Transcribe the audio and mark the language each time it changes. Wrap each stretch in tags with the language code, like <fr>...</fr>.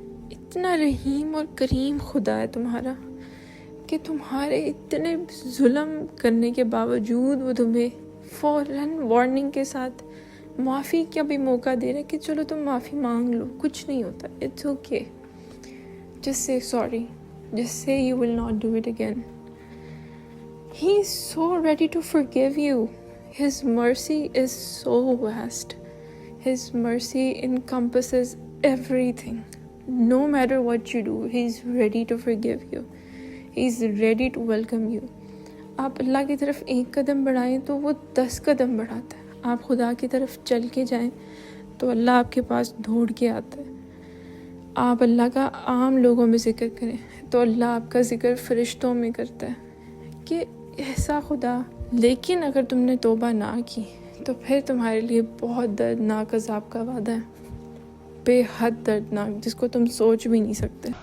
<ur>اتنا رحیم اور کریم خدا ہے تمہارا کہ تمہارے اتنے ظلم کرنے کے باوجود وہ تمہیں فوراً وارننگ کے ساتھ معافی کا بھی موقع دے رہا ہے کہ چلو تم معافی مانگ لو، کچھ نہیں ہوتا،</ur> <en>It's okay, just say sorry, just say you will not do it again. He is so ready to forgive you. His mercy is so vast. His mercy encompasses everything. No matter what you do, He's ready to forgive you. He's ready to welcome you.</en> <ur>آپ اللہ کی طرف ایک قدم بڑھائیں تو وہ 10 قدم بڑھاتا ہے، آپ خدا کی طرف چل کے جائیں تو اللہ آپ کے پاس دوڑ کے آتا ہے، آپ اللہ کا عام لوگوں میں ذکر کریں تو اللہ آپ کا ذکر فرشتوں میں کرتا ہے کہ ایسا خدا۔ لیکن اگر تم نے توبہ نہ کی تو پھر تمہارے لیے بہت دردناک عذاب کا وعدہ ہے، بے حد دردناک، جس کو تم سوچ بھی نہیں سکتے۔</ur>